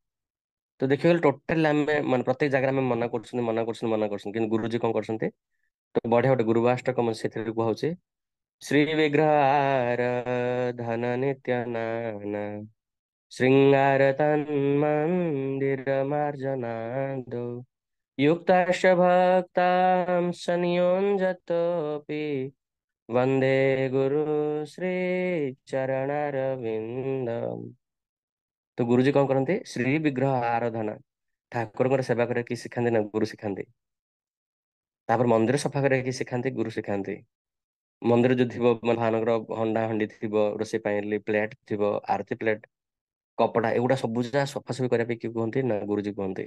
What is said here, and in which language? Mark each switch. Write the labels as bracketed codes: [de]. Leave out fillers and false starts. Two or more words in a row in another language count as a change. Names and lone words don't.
[or] ତ ଦେଖିବାକୁ ଗଲେ ଟୋଟାଲି ଆମେ ମାନେ ପ୍ରତ୍ୟେକ ଜାଗାରେ ଆମେ ମନା କରୁଛନ୍ତି ମନା କରୁଛନ୍ତି ମନା କରୁଛନ୍ତି, କିନ୍ତୁ ଗୁରୁଜୀ କଣ କରୁଛନ୍ତି, ତ ବଢିଆ ଗୋଟେ ଗୁରୁବାଷ୍ଟକ ସେଥିରେ କୁହା ହଉଛି, [sa] ଶ୍ରୀ ବିଗ୍ରହ ଆରାଧନ ନିତ୍ୟ ନାନା ଶୃଙ୍ଗାର ତନ୍ମନ୍ଦିର ମାର୍ଜନାଦୋ युक्ताश्च भक्तांश्च नियुञ्जतोऽपि वन्दे गुरु श्री चरणारविन्दम्। [or] ତ ଗୁରୁଜୀ କଣ କରନ୍ତି, ଶ୍ରୀ ବିଗ୍ରହ ଆରାଧନା, ଠାକୁରଙ୍କର ସେବା କରିବା କିଏ ଶିଖାନ୍ତି ନା ଗୁରୁ ଶିଖାନ୍ତି। ତାପରେ ମନ୍ଦିର ସଫା କରିବା କିଏ ଶିଖାନ୍ତି, ଗୁରୁ ଶିଖାନ୍ତି। ମନ୍ଦିର ଯଦି ଥିବ ଭଗବାନଙ୍କର ହଣ୍ଡା ହଣ୍ଡି ଥିବ ରୋଷେଇ ପାଇଁ, ପ୍ଲେଟ ଥିବ ଆରତି ପ୍ଲେଟ, କପଡା, ଏଗୁଡା ସବୁ ଯାକ ସଫାସଫି କରିବା ପାଇଁ କିଏ କୁହନ୍ତି, ନା ଗୁରୁଜୀ କୁହନ୍ତି।